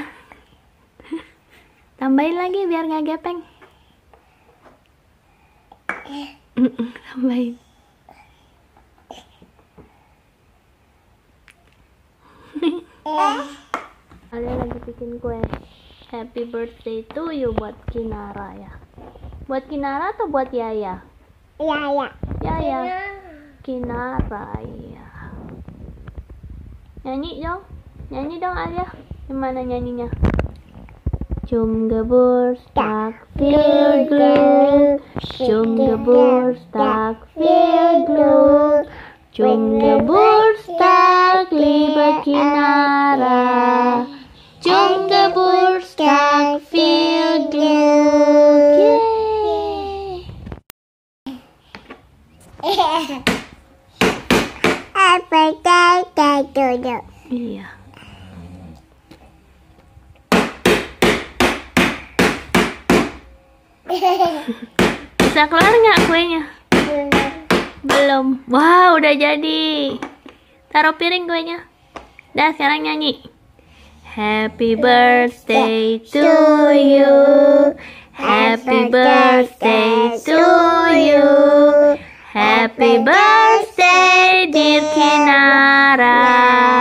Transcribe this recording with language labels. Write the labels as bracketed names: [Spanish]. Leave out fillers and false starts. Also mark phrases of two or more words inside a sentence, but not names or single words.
[Indonesian] Tambahin lagi biar nggak gepeng. Tambahin. Alya lagi bikin kue [English] happy birthday to you [Indonesian] buat Kinara ya. Buat Kinara atau buat Yaya? Yaya. Kinara ya. Nyanyi dong Alya. Gimana nyanyinya? [German] Cum Geburtstag viel Glück. Cum Geburtstag viel Glück. Zum Geburtstag, liebe Kinara. Zum Geburtstag, viel Glück. [Indonesian] Iya. Bisa keluar nggak kuenya? Belum. Wow, udah jadi. Taruh piring kuenya. Dah, sekarang nyanyi. [English] Happy birthday to you. Happy birthday to you. Happy birthday dear Kinara.